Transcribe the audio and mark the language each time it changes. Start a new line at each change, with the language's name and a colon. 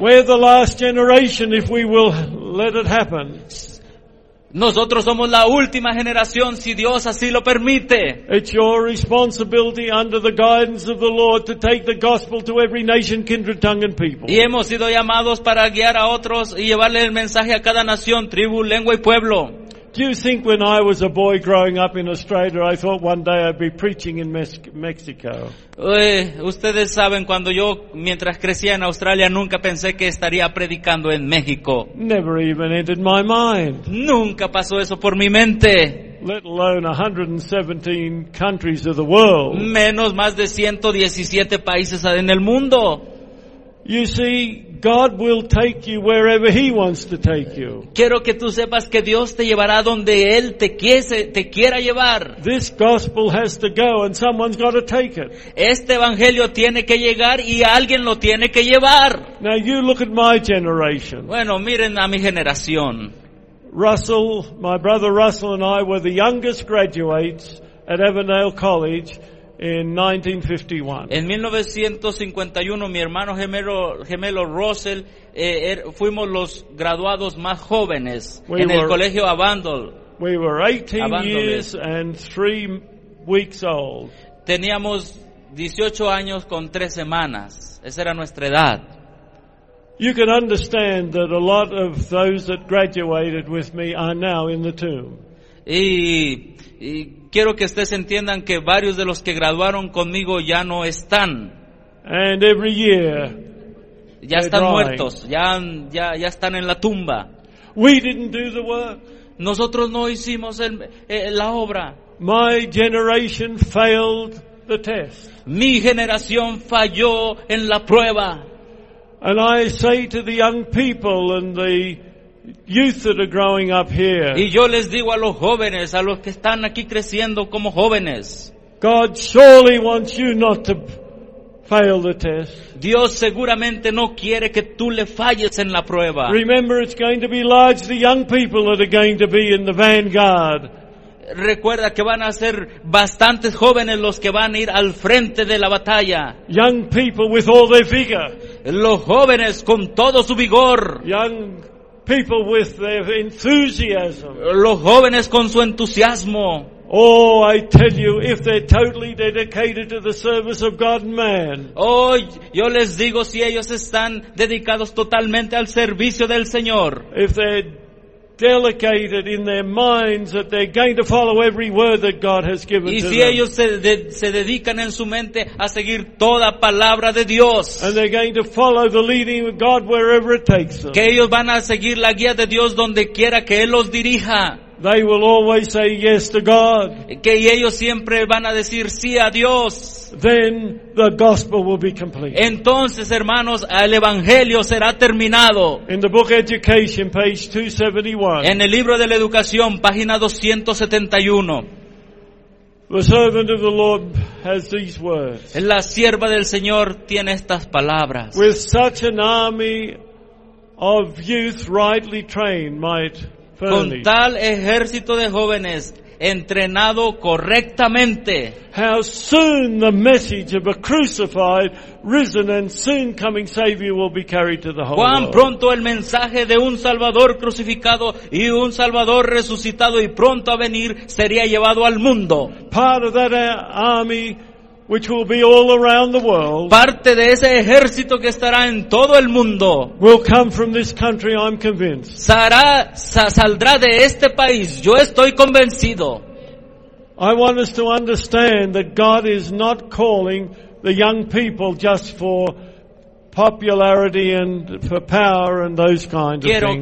English: We're the last generation if we will let it happen.
Spanish: Nosotros somos la última generación, si Dios así lo permite.
English: It's your responsibility under the guidance of the Lord to take the gospel to every nation, kindred, tongue and people.
Spanish: Y hemos sido llamados para guiar a otros y llevarle el mensaje a cada nación, tribu, lengua y pueblo.
English: Do you think when I was a boy growing up in Australia, I thought one day I'd be preaching in Mexico?
Spanish: Ustedes saben, cuando yo, mientras crecía en Australia, nunca pensé que estaría predicando en México.
English: Never even entered my mind.
Spanish: Nunca pasó eso por mi mente.
English: Let alone 117 countries of the world.
Spanish: Menos más de 117 países en el mundo.
English: You see, God will take you wherever He wants to take you.
Spanish: Quiero que tú sepas que Dios te llevará donde Él te quiera llevar.
English: This gospel has to go and someone's got to take it.
Spanish: Este evangelio tiene que llegar y alguien lo tiene que llevar.
English: Now you look at my generation.
Spanish: Bueno, miren a mi generación.
English: Russell, my brother Russell and I were the youngest graduates at Avondale College. In 1951.
Spanish: En 1951, mi hermano gemelo Russell, fuimos los graduados más jóvenes el colegio Avondale.
English: We were 18 years and 3 weeks old.
Spanish: Teníamos 18 años con 3 semanas. Esa era nuestra edad.
English: You can understand that a lot of those that graduated with me are now in the tomb.
Spanish: Y quiero que ustedes entiendan que varios de los que graduaron conmigo ya no están.
English: And every year,
Spanish: ya están muertos, ya están en la tumba.
English: We didn't do the work.
Spanish: Nosotros no hicimos la obra.
English: My generation failed the test.
Spanish: Mi generación falló en la prueba.
English: And I say to the young people and the youth that are growing up here.
Spanish: Y yo les digo a los jóvenes, a los que están aquí creciendo como jóvenes.
English: God surely wants you not to fail the test.
Spanish: Dios seguramente no quiere que tú le falles en la prueba.
English: Remember, it's going to be largely young people that are going to be in the vanguard.
Spanish: Recuerda que van a ser bastantes jóvenes los que van a ir al frente de la batalla.
English: Young people with all their vigor.
Spanish: Los jóvenes con todo su vigor.
English: Young people with their enthusiasm.
Spanish: Los jóvenes con su entusiasmo.
English: Oh, I tell you, if they're totally dedicated to the service of God and man.
Spanish: Oh, yo les digo, si ellos están dedicados totalmente al servicio del Señor.
English: If they're delicated in their minds that they're going to follow every word that God has given to them.
Spanish: Y si ellos se dedican en su mente a seguir toda palabra de Dios.
English: And they're going to follow the leading of God wherever it takes them.
Spanish: Que ellos van a seguir la guía de Dios donde quiera que Él los dirija.
English: They will always say yes to God.
Spanish: Que ellos siempre van a decir sí a Dios.
English: Then the gospel will be complete.
Spanish: Entonces, hermanos, el evangelio será terminado.
English: In the book Education, page 271.
Spanish: En el libro de la educación, página 271.
English: The servant of the Lord has these words.
Spanish: La sierva del Señor tiene estas palabras.
English: With such an army of youth rightly trained might.
Spanish: Con tal ejército de jóvenes entrenado correctamente.
English: How soon the message of a crucified, risen and soon coming Savior will be carried to the whole world.
Spanish: Cuán pronto el mensaje de un Salvador crucificado y un Salvador resucitado y pronto a venir sería llevado al mundo.
English: Part of that army which will be all around the world.
Spanish: Parte de ese ejército que estará en todo el mundo.
English: Will come from this country, I'm convinced.
Spanish: Saldrá de este país, yo estoy convencido.
English: I want us to understand that God is not calling the young people just for popularity and for power and those kinds of things.